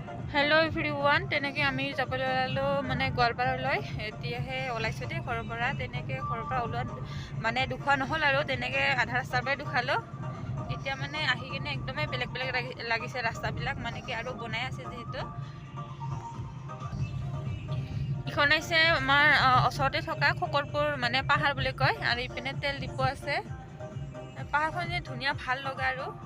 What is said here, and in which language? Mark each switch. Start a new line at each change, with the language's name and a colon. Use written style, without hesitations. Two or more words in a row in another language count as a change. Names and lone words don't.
English: hello everyone
Assamese: তেনেকে আমি যাবলৈ ওলালো মানে গোৱালপাৰালৈ এতিয়াহে ওলাইছো দে ঘৰৰ পৰা তেনেকে ঘৰৰ পৰা ওলোৱা মানে দুখা নহল আৰু তেনেকে আধা ৰাস্তাৰ পৰা দুখালো এতিয়া মানে আহি কিনে একদমই বেলেগ বেলেগ লাগিছে ৰাস্তাবিলাক মানে কি আৰু বনাই আছে যেহেতু ইখন আছে আমাৰ ওচৰতে থকা খকৰপুৰ মানে পাহাৰ বুলি কয় আৰু ইপিনে তেল ডিপো আছে পাহাৰখন যে ধুনীয়া ভাল লগা আৰু